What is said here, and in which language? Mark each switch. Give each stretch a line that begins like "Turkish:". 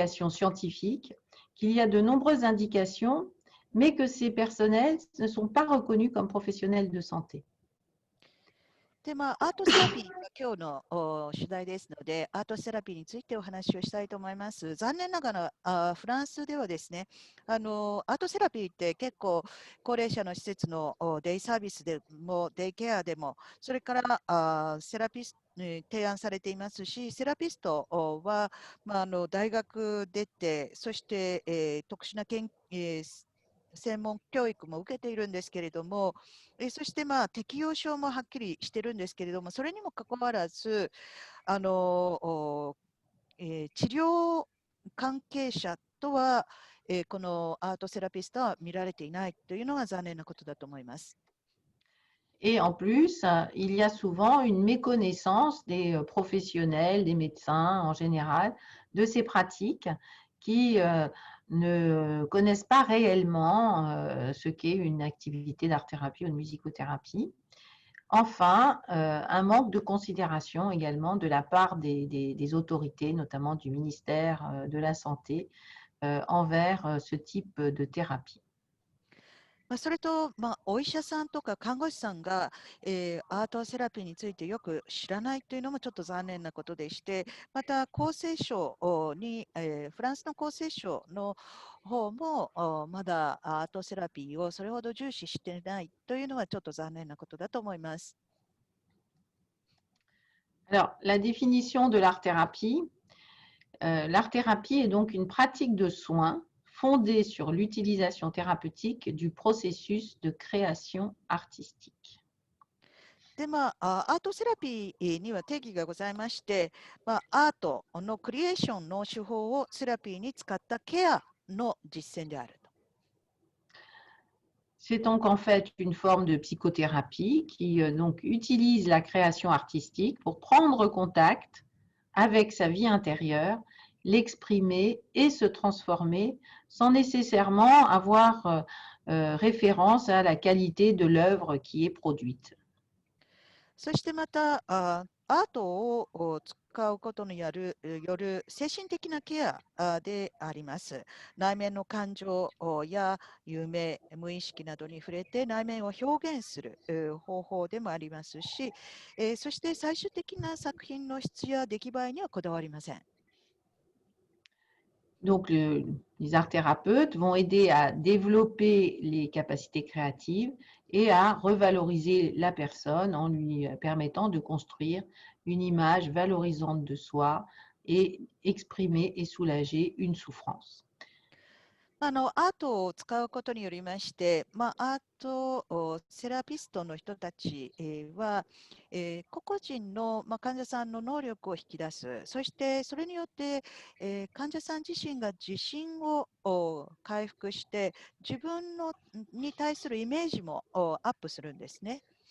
French: scientifiques, qu'il y a de nombreuses indications, mais que ces personnels ne sont pas reconnus comme professionnels de santé.
Japanese: で、アートセラピーが今日の主題ですので、アートセラピーについてお話をしたいと思います。残念ながら、フランスではですね、アートセラピーって結構、高齢者の施設のデイサービスでも、デイケアでも、それからセラピスト、提案されていますし、セラピストは、大学出て、そして、特殊な専門教育も受けているんですけれども、そして適用書もはっきりしてるんですけれども、それにもかかわらず、あのお治療関係者とは、このアートセラピストは見られていないというのが残念なことだと思います。
French: Et en plus, il y a souvent une méconnaissance des professionnels, des médecins en général, de ces pratiques qui ne connaissent pas réellement ce qu'est une activité d'art-thérapie ou de musicothérapie. Enfin, un manque de considération également de la part des autorités, notamment du ministère de la Santé, envers ce type de thérapie.
Japanese: それと、お医者さんとか看護師さんが、アートセラピーについてよく知らないというのもちょっと残念なことでして、また厚生省に、フランスの厚生省の方もまだアートセラピーをそれほど重視していないというのはちょっと残念なことだと思います。
French: Alors, la définition de l'art-thérapie, l'art-thérapie est donc une pratique de soins fondée sur l'utilisation thérapeutique du processus de création artistique.
Japanese: で、アートセラピーには定義がございまして、アートのクリエーションの手法をセラピーに使ったケアの実践であると。
French: C'est donc en fait une forme de psychothérapie qui donc utilise la création artistique pour prendre contact avec sa vie intérieure, l'exprimer et se transformer sans nécessairement avoir référence à la qualité de l'œuvre qui est produite.
Japanese: そしてまた、アートを使うことによる精神的なケアであります。内面の感情や夢、無意識などに触れて内面を表現する方法でもありますし、そして最終的な作品の質や出来栄えにはこだわりません。
French: Donc, les arts thérapeutes vont aider à développer les capacités créatives et à revaloriser la personne en lui permettant de construire une image valorisante de soi et exprimer et soulager une souffrance.
Japanese: アートを使うことによりまして、アートセラピストの人たちは、個々人の、患者さんの能力を引き出す、そしてそれによって、患者さん自身が自信を回復して、自分に対するイメージもアップするんですね。